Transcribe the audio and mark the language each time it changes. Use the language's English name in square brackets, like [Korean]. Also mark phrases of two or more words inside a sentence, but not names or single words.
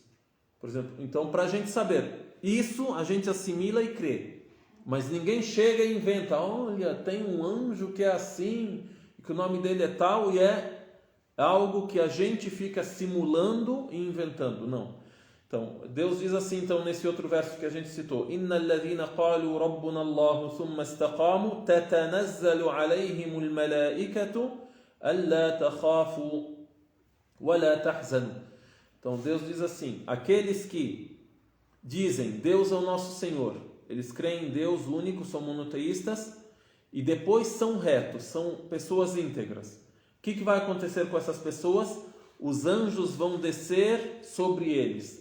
[Portuguese] Por exemplo, então para a gente saber, isso a gente assimila e crê. Mas ninguém chega e inventa, olha, tem um anjo que é assim, que o nome dele é tal, e é algo que a gente fica simulando e inventando. Não. Então, Deus diz assim, então, nesse outro verso que a gente citou: [Arabic] إن الذين قالوا ربنا الله ثم استقاموا تتنزل عليهم الملائكة ألا تخافوا ولا تحزنوا. [Portuguese] Então, Deus diz assim: aqueles que dizem Deus é o nosso Senhor, eles creem em Deus único, são monoteístas, e depois são retos, são pessoas íntegras. O que vai acontecer com essas pessoas? Os anjos vão descer sobre eles.